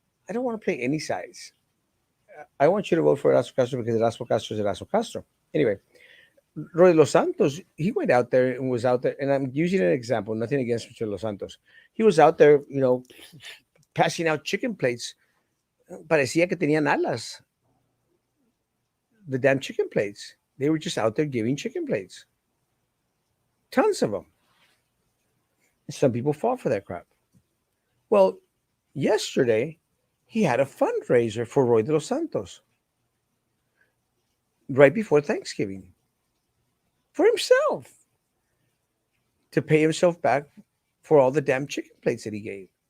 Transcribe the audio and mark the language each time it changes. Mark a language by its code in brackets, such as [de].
[en] I don't want to play any sides. I want you to vote for Erasmo Castro because Erasmo Castro is Erasmo Castro. Anyway, Roy Los Santos, he went out there and was out there, and I'm using an example, nothing against Mr. Los Santos. He was out there, passing out chicken plates. [es] Parecía que tenían alas, [en] the damn chicken plates. They were just out there giving chicken plates. Tons of them. Some people fall for that crap. Well, yesterday, he had a fundraiser for Roy de los Santos right before Thanksgiving for himself to pay himself back for all the damn chicken plates that he gave.